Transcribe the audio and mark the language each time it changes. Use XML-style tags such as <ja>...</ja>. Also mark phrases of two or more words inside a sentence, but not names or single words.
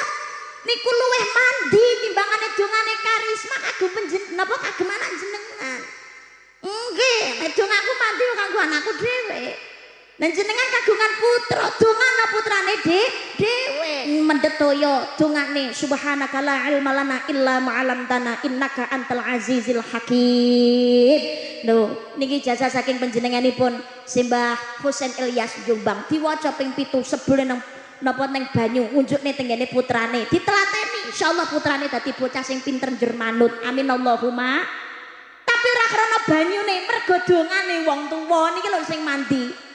<jv>Niku luwih mandi timbangane dongane karisma kagem napa kagem anak jenengan. Nggih, nek dongaku mandi kanggo anakku dhewe. Lan jenengan kagungan putra, dongana putrane dhewe. Mendetoyo dongane</jv> <ar>سبحانك لا علم لنا إلا ما علمتنا إنك أنت العزيز الحكيم.</ar> <jv>Lho, niki jasa saking panjenenganipun Simbah Husain Ilyas Jombang diwaca ping 7 sebule napa ning banyu unjukne tenggene putrane ditelateni insyaallah putrane dadi bocah sing pinter njur manut.</jv> <ar>آمين اللهم.</ar> <jv>Tapi ora krana banyune mergo dongane wong tuwa niki lho sing mandi.</jv>